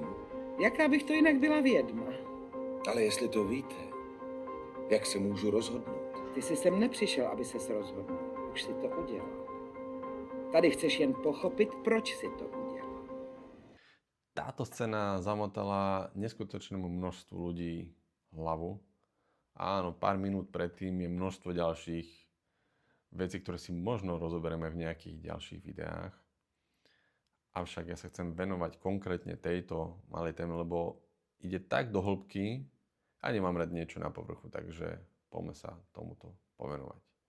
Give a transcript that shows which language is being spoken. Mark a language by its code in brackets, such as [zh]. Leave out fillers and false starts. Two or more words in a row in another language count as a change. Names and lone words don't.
[cs] Jaká bych to jinak byla vědma? Ale jestli to víte, jak se můžu rozhodnout? Ty jsi sem nepřišel, aby ses rozhodnul. Už si to udělal. Tady chceš jen pochopit, proč si to udělal. [sk] Táto scéna zamotala neskutočnému množstvu ľudí hlavu. Áno, pár minút predtým je množstvo ďalších vecí, ktoré si možno rozoberieme v nejakých ďalších videách. Avšak ja sa chcem venovať konkrétne tejto malej téme, lebo ide tak do hĺbky a nemám rád niečo na povrchu, takže poďme sa tomuto povenovať.